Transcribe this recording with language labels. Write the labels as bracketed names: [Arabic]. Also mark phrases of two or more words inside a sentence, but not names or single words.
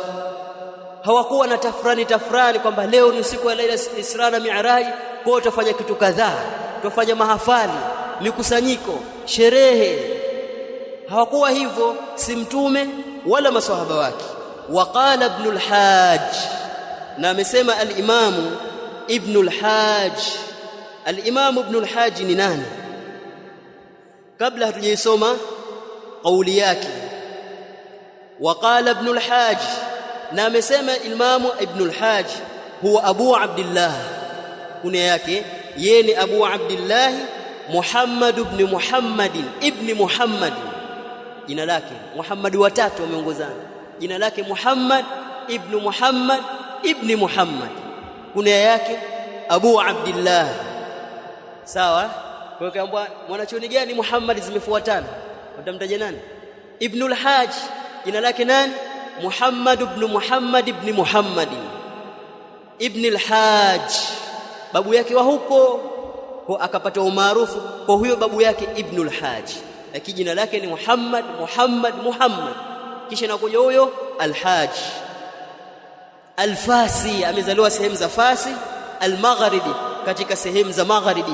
[Swahili] Hawakuwa na tafrani kwamba leo ni siku ya Lailatul Isra na Mi'raj, kwa tutafanya kitu kadhaa, tutafanya mahafali, mikusanyiko, sherehe. Hawakuwa hivyo, si mtume wala maswahaba wake. [Arabic] وقال ابن الحاج, [Swahili] na amesema al-Imam Ibn al-Hajj. Al-Imam Ibn al-Hajj ni nani? Kabla hatujaisoma kauli yake, waqala Ibn al-Hajj, na amesema Imam Ibn al-Hajj huwa Abu Abdullah, kuna yake yeye ni Abu Abdullah Muhammad ibn Muhammad ibn Muhammad, jina lake Muhammad watatu wameongozana, jina lake Muhammad ibn Muhammad ibn Muhammad, kuna yake Abu Abdullah. Sawa? Kwa hiyo kwamba mwanachuoni gani Muhammad zimefuatana, utamtaja nani? Ibn al-Hajj jina lake nani? Muhammad ibn Muhammad ibn Muhammad ibn al-Hajj, babu yake wa huko, kwa akapata umaarufu kwa huyo babu yake Ibn al-Hajj, lakini jina lake ni Muhammad, kisha nakuja huyo al-Hajj. Al-Fasi, amezaliwa sehemu za Fasi al-Maghribi, katika sehemu za Magharibi.